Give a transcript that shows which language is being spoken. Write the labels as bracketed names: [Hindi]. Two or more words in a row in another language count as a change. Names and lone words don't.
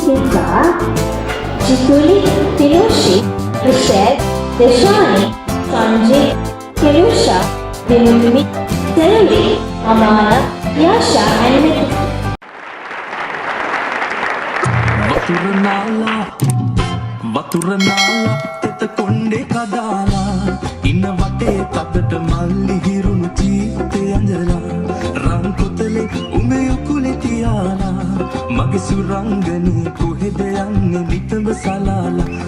[English] Hamza, Chituli, Tinushi, Michelle, Deshani, Sanjay, Kirusha, Vinumi, Selvi, Amana, Yasha and Nick. [Sinhala] වතුරනාලා තෙත කොණ්ඩේ කඩාලා ඉන්න වටේ තදට මල්ලි හිරුණු ජීවිතේ ඇඳලා රන් කොතලේ උඹේ උකුලේ තියාලා මගේ සුරංගනේ කොහෙද යන්නේ නිතඹ සලාලා